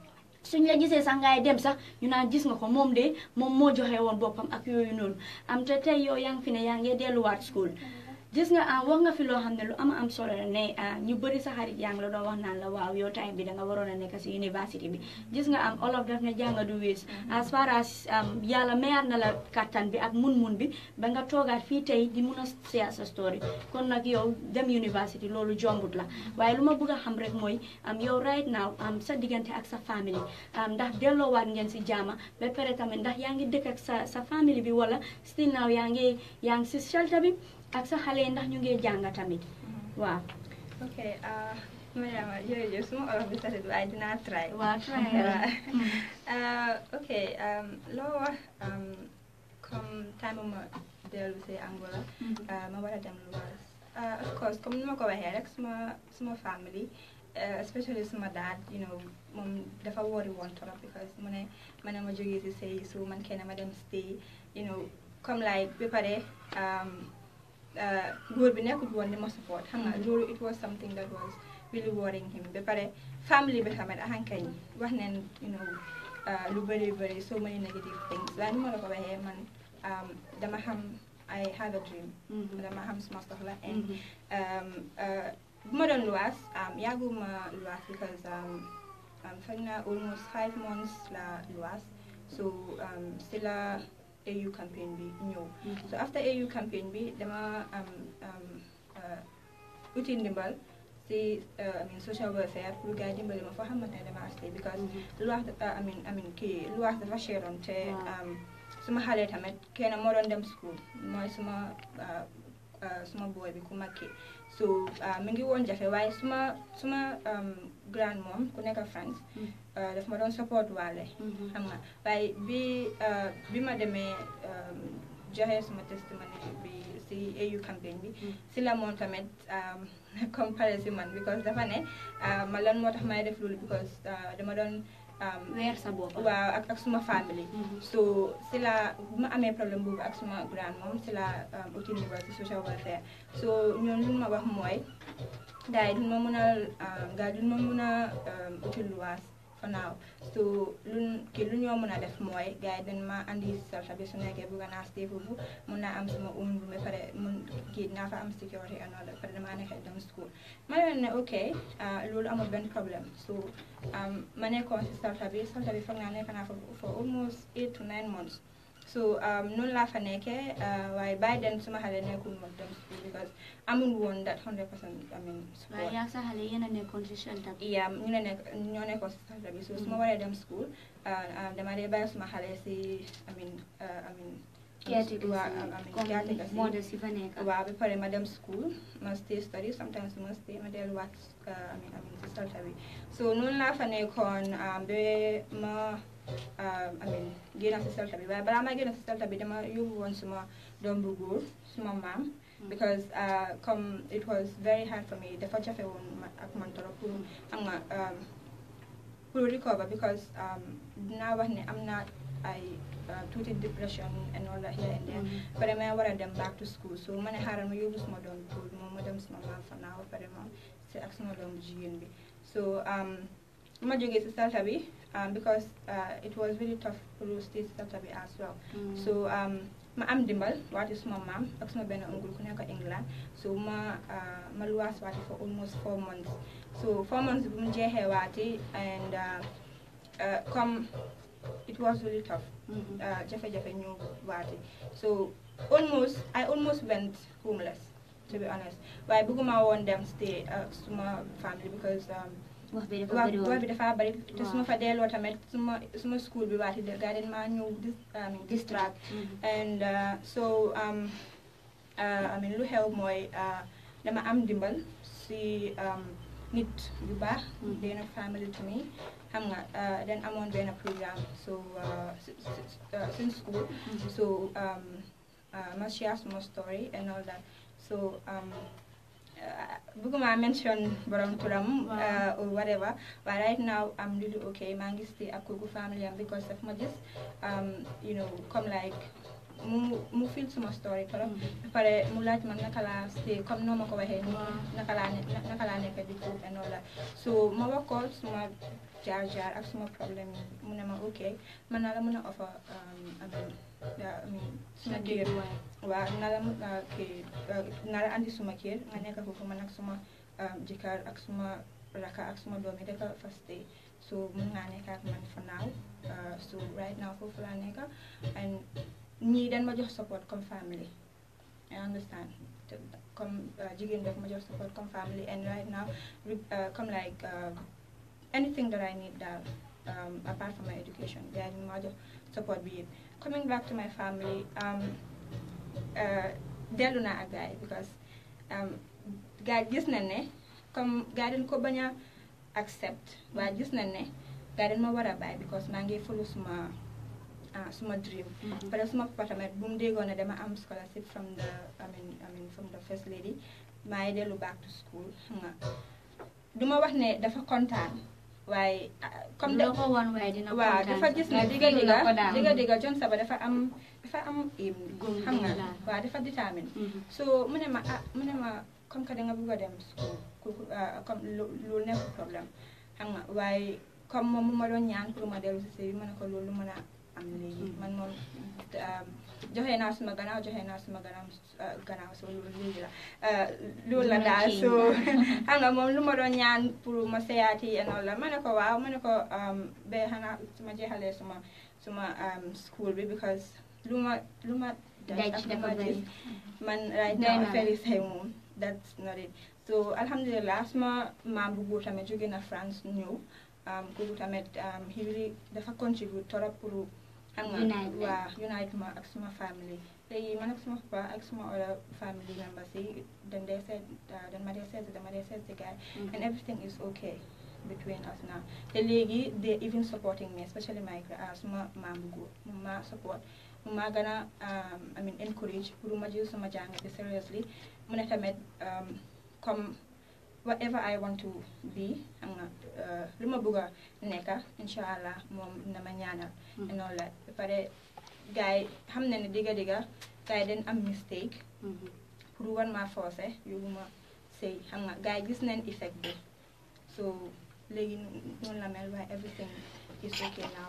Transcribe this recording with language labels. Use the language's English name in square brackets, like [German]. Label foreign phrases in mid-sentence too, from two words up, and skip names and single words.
[Wolof] ngay dem sax ñu naan gis nga ko moom moo joxe woon boppam ak yooyu noonu te tey yow yaa ngi fi ne yaa ngi delluwaat school gis nga wax nga fi loo xam ne lu am solo la ne ñu bëri sa xarit yaa ngi la doon wax naan la waaw yow time bi da nga waroon a nekk si université bi gis nga olof daf ne jàng du wees [English] as far as [Wolof] yàlla mayaat na la kattan bi ak mun bi ba nga toogaat fii tey di mun a share sa story kon nag yow dem université loolu jombut la waaye lu ma bëgg a xam rek mooy yow [English] right now [Wolof] sa diggante ak sa famille ndax delloowaat ngeen si jaama ba pare tamit ndax yaa ngi dëkk ak sa famille bi wala [English] still now [Wolof] yaa ngi si shelter bi ak sa xale ndax ñu ngi jàng tamit waaw. ok Mariam jërëjëf suma olof bi satit waaye dinaa try. waaw try ok loo wax comme time ma dellu si Angola ma war a dem luwaas [English] of course [Wolof] comme ni ma ko waxee rek suma family especially suma dad moom dafa wori woon trop because mu ne ma jógee si sëy so man kenn ma dem stay comme like ba pare góor bi nekkul woon ni ma support xam nga loolu [English] it was something that was really worrying him [Wolof] ba pare family bi tamit ahankañ wax neen lu bëri [English] so many negative things [Wolof] waaye ni ma la ko waxee man dama xam [English] I have a dream [Wolof] dama xam suma soxla and bu ma doon luwaas yàgguma luwaas because fekk na [English] almost 5 months [Wolof] la luwaas so si la AU campaign bi ñëw [English] so after [Wolof] AU campaign bi dama uti ndimbal si [English] social welfare [Wolof] pour gars dimbali ma foo xamante ne dama stay because luwaas luwaas dafa cheroon te suma xale tamit kenn moo doon dem school mooy suma boy bi ku makki so mi ngi woon jafe waaye suma [English] grand mom [Wolof] ku nekk France daf ma doon support waale xam nga waaye bi ma demee joxe suma testimony bi si AU campaign bi si la moom tamit comparé si man because dafa ne ma lan moo tax may def loolu because dama doon weer sa bopp waaw ak suma family so si la bu ma amee problème boobu ak suma [English] grand mom [Wolof] si la uti niveau si [English] social welfare [Wolof] so ñoom lu ma wax mooy gars yi duñ ma mun a uti luwaas [English] for now [Wolof] so lu ñoo mën a def mooy gars yi dañ ma andi salta bi su nekkee bëgg naa stay foofu mun naa am sama [English] own room [Wolof] ba pare naa fa am [English] security and all that [Wolof] pare dama nekk dem school ma leen ne ok loolu amul benn problème so ma nekkoon si salta bi foog naa nekk naa fa [English] for almost 8 to 9 months [Wolof] so noonu laa fa nekkee waaye [English] by then [Wolof] suma xale nekkul moom dem school because amul woon [English] that 100% I mean support. [Wolof] waaye yaa sa xale yéen a nekkoon si shelter bi. yeah ñoo nekkoon si shelter bi so suma waree dem school dama dee bàyyi suma xale si [English] I mean [Wolof] caretaker si modèle si fa nekk. waaw ba pare ma dem school ma [English] stay study sometimes [Wolof] ma stay ma delluwaat [English] I mean [Wolof] si shelter bi so noonu laa fa nekkoon ba ma [English] I mean [Wolof] génn si shelter bi waaye balaa ma génn si shelter bi dama yóbbu woon suma doom bu góor suma maam because comme [English] it was very hard for me [Wolof] dafa jafe woon ak man [French] trop pour [Wolof] xam nga pour recover because dinaa wax ne am na ay tuuti depression [English] and all that here and there [Wolof] pare ma war a dem [English] back to school [Wolof] so ma ne xaaral ma yóbbu suma doom bu góor moom ma dem suma maam fa naaw pare moom si ak suma doom bu jigéen bi so ma jógee si shelter bi because [English] it was really tough to [Wolof] stay si shelter bi [English] as well [Wolof] so ma am dimbal waati suma maam ak suma benn oncle ku nekk England so ma luwaas waati [English] for almost 4 months [Wolof] so 4 months bu mu jeexee waati and comme [English] it was really tough [Wolof] jafe-jafe ñu waati [English] so I almost went homeless to be honest [Wolof] waaye bëgguma woon dem stay suma family because wax bi dafa bari te suma fa delloo tamit suma school bi waati gaa den maa ñëw distract [English] and so I mean [Wolof] lu xew mooy dama am dimbal si nit yu baax benn [English] family to me [Wolof] xam nga den amoon benn programme so sin school so ma share suma story [English] and all that [Wolof] so bëgguma mention borom turam [English] or whatever but right now I'm really okay [Wolof] maa ngi stay ak kooku family am because daf ma gis [English] you know [Wolof] comme like mu feel suma story trop pare mu laaj man naka laa stay comme noo ma ko waxee naka laa nekk di foofu [English] and all that [Wolof] so ma wax ko suma jaar ak suma problème yi mu ne ma ok man naa la mën a offer suma kër waaw naa la andi suma kër nga nekk foofu man ak suma jëkkër ak suma raka ak suma doom yi dafa fa stay so mun ngaa nekk ak man [English] for now so right now [Wolof] foofu laa nekk and ñii dañ ma jox support comme family [English] I understand [Wolof] comme jigéen daf ma jox support comme family and right now comme [English] like anything that I need [Wolof] daal [English] apart from my education [Wolof] yaa ñu ma jox support bi yëpp [English] coming back to my family [Wolof] dellu naa ak gaay because gaay gis nañ ne comme gaay dañ ko bañ a accept waaye gis nañ ne gaay dañ ma war a bàyyi because maa ngi follow suma dream [French] parce que [Wolof] suma papa tamit bu mu déggoon ne dama am scholarship [English] from the I mean from the first lady [Wolof] maa ngi dellu [English] back to school [Wolof] xam nga duma wax ne dafa kontaan waaye comme loo ko woon waaye dina kontaan waaw dafa gis ne digga Jonsaba dafa am aim xam nga waaw dafa détermine so mu ne ma [French] comme que [Wolof] danga bëgg a dem school comme loolu nekk problème xam nga waaye comme moom mu ma doon ñaan pour ma dellu si sëy ma ne ko loolu mën a am léegi man moom joxe naa suma gannaaw so loolu léegi la loolu la daal so xam nga moom lu ma doon ñaan pour ma seyaati [English] and all [Wolof] la ma ne ko waaw ma ne ko ba xanaa su ma jeexalee suma school bi because lu ma daj ak lu ma gis man [English] right now [Wolof] affaire yi say moom that's [English] not it [Wolof] so alhamdulillah suma maam bu góor tamit jóge na France ñëw kooku tamit [English] he really [Wolof] dafa contribute torop pour unite ma ak suma family léegi man ak suma papa ak suma [English] other family members [Wolof] yi dañ dee seet dama dee seet si guy [English] and everything is okay between us now [Wolof] te léegi [English] they even supporting me especially my suma [Wolof] maam bu góor mu ma support mu ma gën a [English] I mean [Wolof] encourage pour ma jël sama jàng bi seriously mu ne tamit comme [English] whatever I want to be [Wolof] xam nga lu ma bëgg a nekka inshallah moom dina ma ñaanal [English] and all that [Wolof] ba pare gars yi xam ne digga gars yi dañ am mistake pour war ma forcé yóbbu ma sëy xam nga gars yi gis nañ effect bi so léegi noonu la mel waaye [English] everything is okay now.